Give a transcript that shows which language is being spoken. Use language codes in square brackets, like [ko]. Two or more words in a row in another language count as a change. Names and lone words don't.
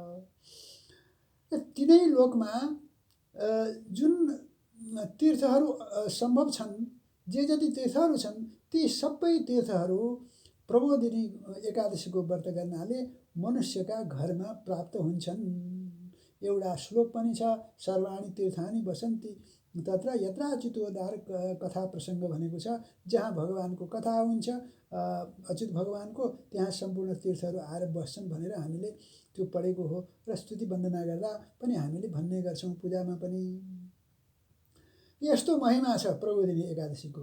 [ne] तिनै लोकमा जुन तीर्थहरू सम्भव छन्, जे जति तीर्थहरू छन्, ती सबै तीर्थहरू प्रबोधिनी एकादशीको व्रत गर्नाले मनुष्यका घरमा प्राप्त हुन्छन्। एउटा श्लोक पनि छ, [sa] सर्वाणि तीर्थानि वसन्ति तत्र यत्र अच्युतोद्धार कथा प्रसङ्ग [ne] भनेको छ। जहाँ भगवानको कथा हुन्छ, अच्युत भगवानको, त्यहाँ सम्पूर्ण तीर्थहरू आएर बस्छन् भनेर हामीले त्यो पढेको हो। र स्तुति वन्दना गर्दा पनि हामीले भन्ने गर्छौँ, पूजामा पनि। यस्तो महिमा छ प्रबोधिनी एकादशीको।